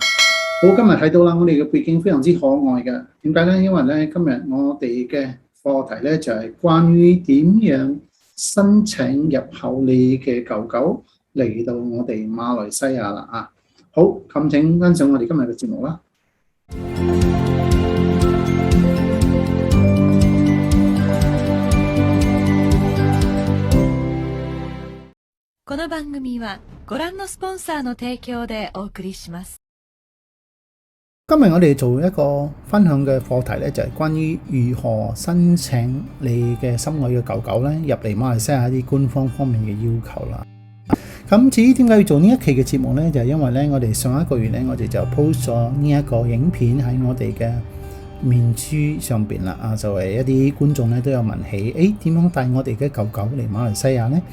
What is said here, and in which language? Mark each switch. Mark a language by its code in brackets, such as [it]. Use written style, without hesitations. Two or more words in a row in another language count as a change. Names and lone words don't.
[yue] 好，今日睇到啦，我哋嘅背景非常之可愛嘅。點解咧？因為咧今日我哋嘅課題咧就係關於點樣申請入口你嘅狗狗嚟到我哋馬來西亞啦啊！好，咁請欣賞我哋今日嘅節目啦。 [ja] この番組はご覧のスポンサーの提供でお送りします。 [yue] 今日我哋做一個分享嘅課題咧，就係關於如何申請你嘅心愛嘅狗狗咧入嚟馬來西亞啲官方面嘅要求啦。咁至於點解要做呢一期嘅節目咧，就係因為咧我哋上一個月咧我哋就 post 咗呢一個影片喺我哋嘅面書上邊啦啊，就係一啲觀眾咧都有問起，點樣帶我哋嘅狗狗嚟馬來西亞呢？